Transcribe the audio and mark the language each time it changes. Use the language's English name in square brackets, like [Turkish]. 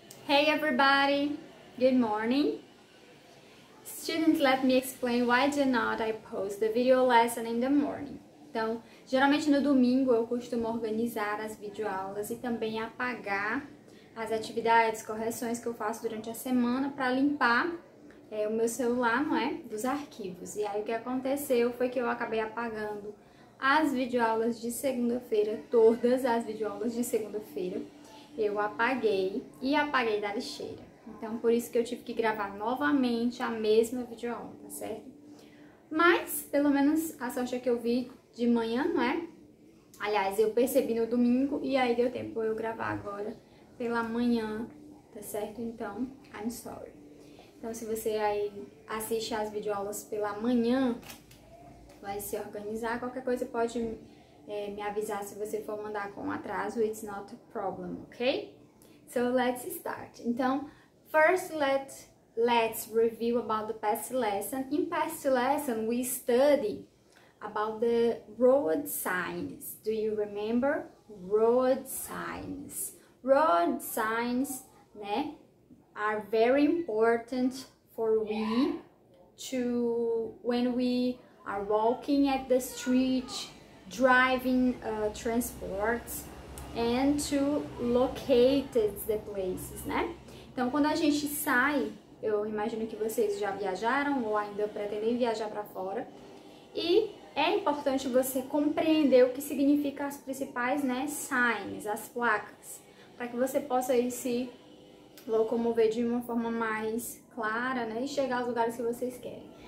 [English] Hey everybody, good morning. Students, let me explain why do not I post the video lesson in the morning. [Portuguese] Então, geralmente no domingo eu costumo organizar as videoaulas e também apagar as atividades, correções que eu faço durante a semana para limpar o meu celular, não é? Dos arquivos. E aí o que aconteceu foi que eu acabei apagando as videoaulas de segunda-feira, todas as videoaulas de segunda-feira. Eu apaguei e apaguei da lixeira. Então, por isso que eu tive que gravar novamente a mesma videoaula, tá certo? Mas, pelo menos, a sorte é que eu vi de manhã, não é? Aliás, eu percebi no domingo e aí deu tempo eu gravar agora pela manhã, tá certo? Então, [English] I'm sorry. [Portuguese] Então, se você aí assiste as videoaulas pela manhã, vai se organizar, qualquer coisa pode me avisar se você for mandar com atraso, [English] it's not a problem, ok? So let's start. Então, first let's review about the past lesson. In past lesson, we study about the road signs. Do you remember? Road signs. Road signs, né, are very important for we to, when we are walking at the street, driving transports, and to locate the places, né? [Portuguese] Então, quando a gente sai, eu imagino que vocês já viajaram ou ainda pretendem viajar para fora, e é importante você compreender o que significa as principais, né, signs, as placas, para que você possa aí se locomover de uma forma mais clara, né, e chegar aos lugares que vocês querem.